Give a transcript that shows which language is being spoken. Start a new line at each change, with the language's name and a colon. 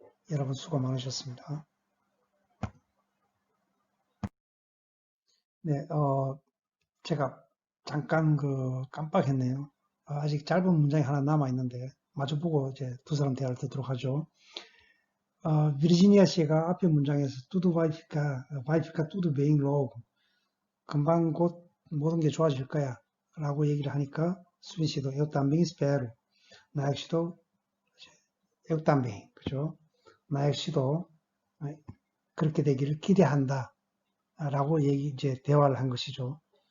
Korean: 여러분 수고 많으셨습니다. 네, 제가 잠깐 깜빡했네요. 아직 짧은 문장이 하나 남아 있는데 마주보고 이제 두 사람 대화를 듣도록 하죠. 비르지니아 씨가 앞에 문장에서
Portuguese: tudo vai ficar tudo bem logo.
Korean: 금방 곧 모든 게 좋아질 거야 라고 얘기를 하니까 수빈 씨도
Portuguese: eu também espero.
Korean: 나혁 씨도
Portuguese: eu também,
Korean: 그죠? 나혁 씨도 그렇게 되기를 기대한다 라고 이제 대화를 한 것이죠.